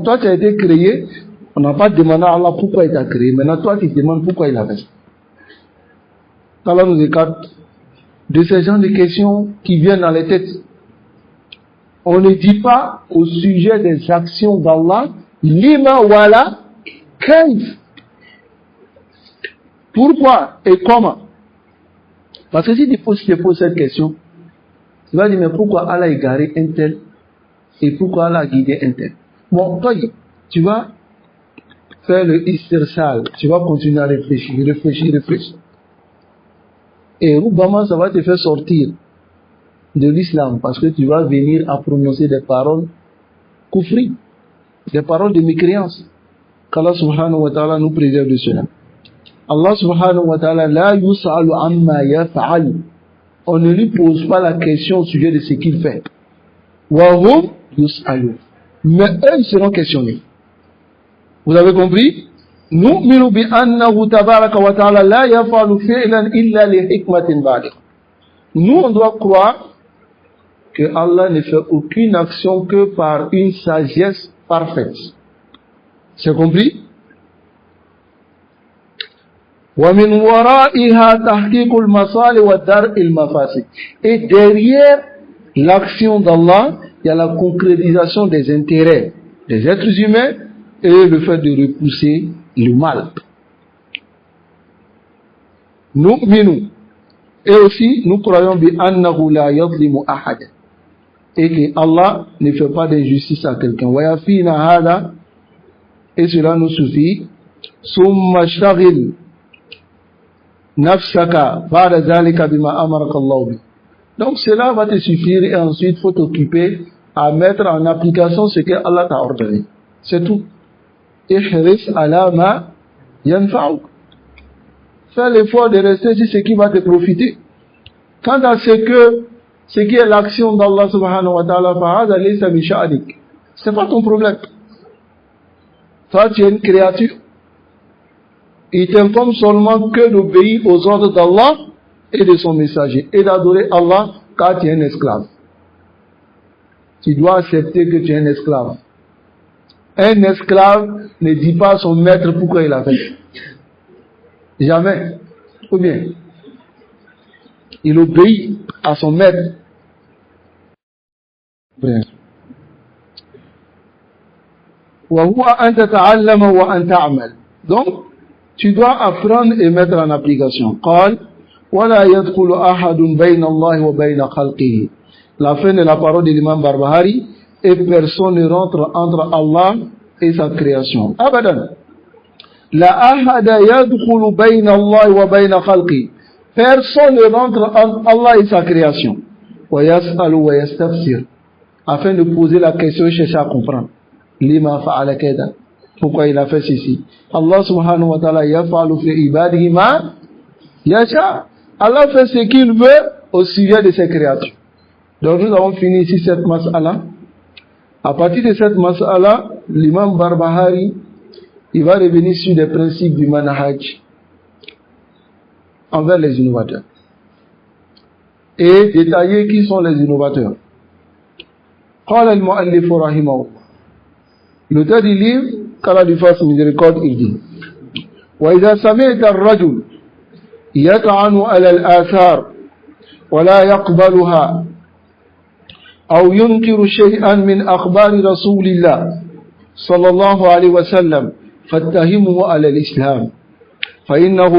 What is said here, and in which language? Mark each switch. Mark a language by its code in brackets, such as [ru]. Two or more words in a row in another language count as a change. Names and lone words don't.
[fr] Toi, tu as été créé. On n'a pas demandé à Allah pourquoi il t'a créé. Maintenant, toi, tu te demandes pourquoi il a fait ça. Allah nous écarte de ces genres de questions qui viennent dans les têtes. On ne dit pas au sujet des actions d'Allah, [ar] لم ولا كيف. [fr] Pourquoi et comment? Parce que si tu poses cette question, tu vas dire, mais pourquoi Allah a égaré un tel et pourquoi Allah a guidé un tel? Bon, toi, tu vas faire le istirsal, tu vas continuer à réfléchir. Et Rubama, ça va te faire sortir de l'islam parce que tu vas venir à prononcer des paroles kufri, des paroles de mécréance. Qu'Allah [ar] سبحانه وتعالى [fr] nous préserve de cela. [ar] الله سبحانه وتعالى لا يسأل عما يفعل. [fr] On ne lui pose pas la question au sujet de ce qu'il fait. [ar] وهم يسألون. [fr] Mais eux, ils seront questionnés. Vous avez compris? [ar] نؤمن بأنه تبارك وتعالى لا يفعل فعلا إلا لحكمة بالغة. [fr] Nous, on doit croire que Allah ne fait aucune action que par une sagesse parfaite. C'est compris? [ar] وَمِنْ وَرَائِهَا تَحْقِيقُ الْمَصَالِحِ وَدَرْءِ الْمَفَاسِدِ. [fr] Et derrière l'action d'Allah, il y a la concrétisation des intérêts des êtres humains et le fait de repousser le mal. Nu'minu. Et aussi, nous croyons [ar] بِأَنَّهُ لَا يَظْلِمُ أَحَدًا. [fr] Et que Allah ne fait pas d'injustice à quelqu'un. [ar] وَيَفِينَ هَذَا. [fr] Et cela nous suffit. [ar] ثُمَّ اشْتَغِلْ نفسك بعد ذلك بما أمرك الله به. [fr] Donc cela va te suffire et ensuite il faut t'occuper à mettre en application ce que Allah t'a ordonné. C'est tout. [ar] احرص على ما ينفعك. [fr] Fais l'effort de rester sur ce qui va te profiter. Quant à ce qui est l'action d'Allah [ar] سبحانه وتعالى فهذا ليس بشأنك. [fr] C'est pas ton problème. Toi tu es une créature. Il t'incombe seulement que d'obéir aux ordres d'Allah et de son messager et d'adorer Allah car tu es un esclave. Tu dois accepter que tu es un esclave. Un esclave ne dit pas à son maître pourquoi il a fait. Jamais. Ou bien, il obéit à son maître. Donc, tu dois apprendre et mettre en application. [ar] قال ولا يدخل أحد بين الله وبين خلقه. [fr] La fin de la parole de l'imam Barbahari, et personne ne rentre entre Allah et sa création. Abadan. [ar] لا أحد يدخل بين الله وبين خلقه. [fr] Personne ne rentre entre Allah et sa création. [ar] ويسأل ويستفسر. [fr] Afin de poser la question et chercher à comprendre. [ar] لم فعل كذا. [fr] pourquoi il a fait ceci. [ar] الله سبحانه وتعالى يفعل في عباده ما يشاء. [fr] Allah fait ce qu'il veut au sujet de ses créatures. Donc nous avons fini ici cette mas'ala. À partir de cette mas'ala, l'imam Barbahari, il va revenir sur les principes du manhaj envers les innovateurs. Et détailler qui sont les innovateurs. [ar] قال المؤلف رحمه الله. [fr] L'auteur du livre, qu'Allah lui fasse miséricorde, il dit: [ar] وإذا سمعت الرجل يطعن على الآثار ولا يقبلها أو ينكر شيئا من أخبار رسول الله صلى الله عليه وسلم فاتهمه على الإسلام فإنه